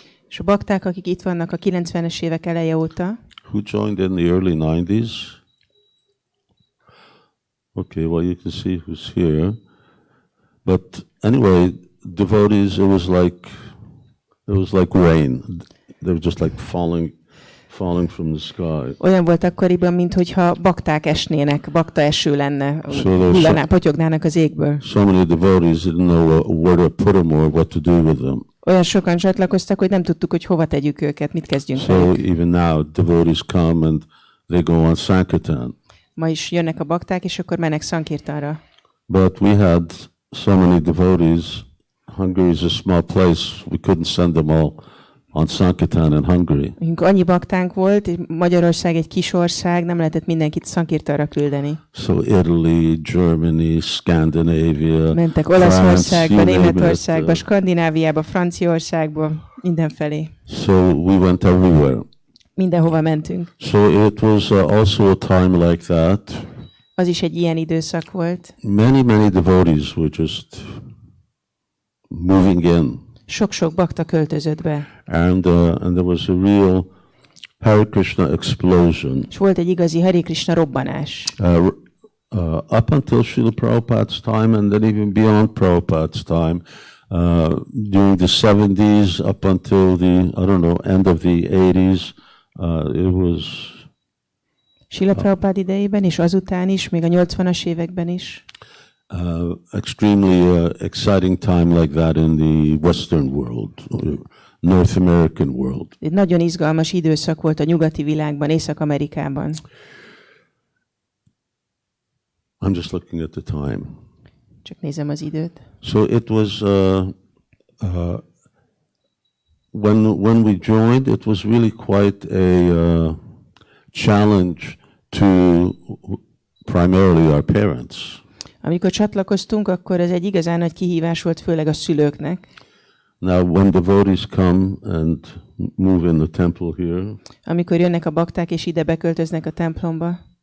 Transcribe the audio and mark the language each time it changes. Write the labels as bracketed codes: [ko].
[hu] És a bakták, akik itt vannak a 90-es évek eleje óta. [en] Who joined in the early 90s? Okay, well, you can see who's here. But anyway, devotees, it was like rain. They were just like falling from the sky. [hu] Olyan volt akkoriban, minthogyha bakták esnének, bakta eső lenne, potyognának az égből. [en] So many devotees didn't know where to put them or what to do with them. [hu] Olyan sokan csatlakoztak, hogy nem tudtuk, hogy hova tegyük őket, mit kezdjünk [en] So [hu] velük. [en] even now, devotees come and they go on Sankirtan. [hu] Ma is jönnek a bakták, és akkor mennek Sankirtanra. [en] But we had so many devotees. Hungary is a small place. We couldn't send them all on Sankirtan in Hungary. [hu] Annyi baktánk volt, és Magyarország egy kis ország, nem lehetett mindenkit Sankirtanra küldeni. [en] So Italy, Germany, Scandinavia, [hu] mentek Olaszországba, Németországba, Skandináviába, Franciaországba, mindenfelé. [en] So we went everywhere. [hu] Mindenhova mentünk. [en] So it was also a time like that. [hu] Az is egy ilyen időszak volt. [en] Many devotees were just moving in. [hu] Sok-sok bakta költözött be. [en] And there was a real Hare Krishna explosion. [hu] És volt egy igazi Hare Krishna robbanás. [en] Up until Srila Prabhupada's time and then even beyond Prabhupada's time, during the 70s up until the, end of the 80s, it was... [hu] Srila Prabhupada idejében, és azután is, még a 80-as években is. [en] Extremely exciting time like that in the Western world, North American world. [hu] Egy nagyon izgalmas időszak volt a nyugati világban, Észak-Amerikában. [en] I'm just looking at the time. [hu] Csak nézem az időt. [en] So it was when we joined, it was really quite a challenge to primarily our parents. [hu] Amikor csatlakoztunk, akkor ez egy igazán nagy kihívás volt, főleg a szülőknek. [en] Now, when devotees come and move in the temple here, [hu] amikor jönnek a bakták és ide beköltöznek a templomba,